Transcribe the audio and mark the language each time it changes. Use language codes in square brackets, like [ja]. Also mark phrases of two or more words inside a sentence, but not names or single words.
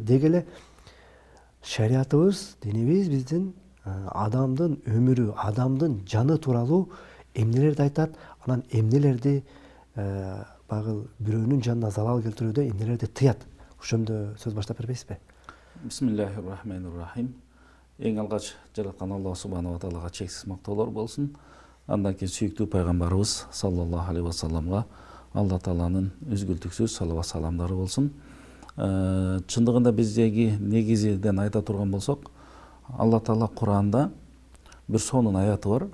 [ky] Деги эле шариятыбыз, динибиз биздин адамдын өмүрү, адамдын жаны тууралуу эмнелерди айтат, анан эмнелерди багы бирөөнүн жанына залал келтирүүдө эмнелерди тыят. Ошондо сөз баштап бербейсизби? [ar] بسم الله الرحمن الرحيم. [ky] Эң алгач жараткан [ar] الله سبحانه وتعالى [ky] чексиз мактоолор болсун. Андан кийин сүйүктүү пайгамбарыбыз [ar] صلى الله عليه وسلم [ky] Алла тааланын үзгүлтүксүз салават саламдары болсун. Чындыгында биздеги негизиден айта турган болсок, Алла таала Куранда бир сонун аяты бар.